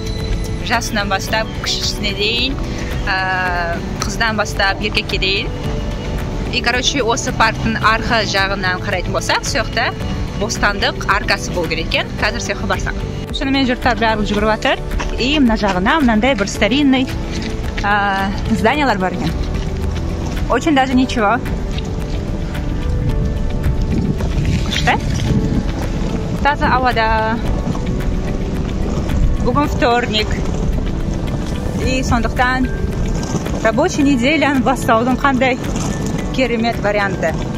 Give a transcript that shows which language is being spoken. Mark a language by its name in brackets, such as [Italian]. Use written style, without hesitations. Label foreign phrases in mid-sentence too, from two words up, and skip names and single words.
[Kazakh] Жасынан бастап, кішісіне дейін, қыздан бастап, еркекке дейін. [Russian] И, короче, [Kazakh] осы парктың арқа жағынан қарайтын болсақ, сояқта бостандық аркасы болу керек екен. Қазір сояққа барсақ. Шынымен жұрттар бәрі жүгіріп жатыр. И мына жағына мынандай бір старинный зданиялар бар екен. [Russian] Очень даже ничего. [Kazakh] Күшті. Таза ауада. Бүгін вторник. И сондықтан [Russian] рабочий неделяны [Kazakh] бастаудың қандай керемет варианты.